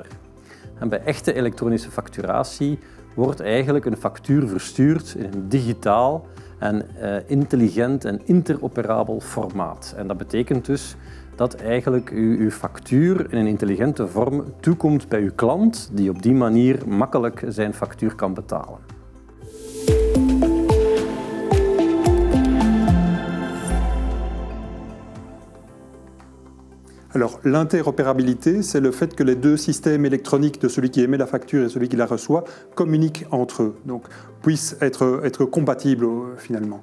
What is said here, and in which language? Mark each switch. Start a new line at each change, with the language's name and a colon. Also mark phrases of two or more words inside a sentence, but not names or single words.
Dutch: En bij echte elektronische facturatie wordt eigenlijk een factuur verstuurd in een digitaal en intelligent en interoperabel formaat. En dat betekent dus dat eigenlijk uw factuur in een intelligente vorm toekomt bij uw klant, die op die manier makkelijk zijn factuur kan betalen.
French: Alors l'interopérabilité, c'est le fait que les deux systèmes électroniques de celui qui émet la facture et celui qui la reçoit communiquent entre eux, donc puissent être compatibles finalement.